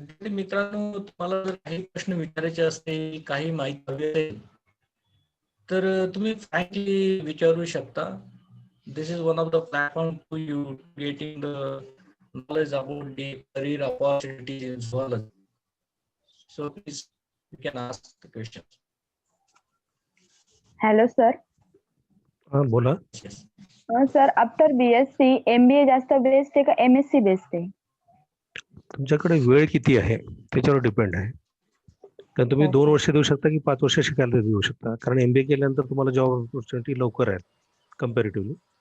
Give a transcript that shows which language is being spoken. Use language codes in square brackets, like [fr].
[mr] मित्रांनो, तुम्हाला जर काही प्रश्न विचारायचे असतील, काही माहिती हवी असेल तर तुम्ही फ्रँकली विचारू शकता. [en] This is one of the platform to you getting the knowledge about the career opportunities in zoology. So please, you can ask the questions. Hello, sir. [mr] हां बोला. [en] Yes. Sir, after [mr] BSc, MBA जास्त best आहे का MSc best आहे? तुमच्याकडे वेळ किती आहे त्याच्यावर डिपेंड आहे. कारण तुम्ही 2 वर्ष देऊ शकता की 5 वर्ष शिकायला देऊ शकता. कारण MBA केल्यानंतर तुम्हाला जॉब ऑपॉर्च्युनिटी लवकर आहेत कम्पॅरेटिव्हली.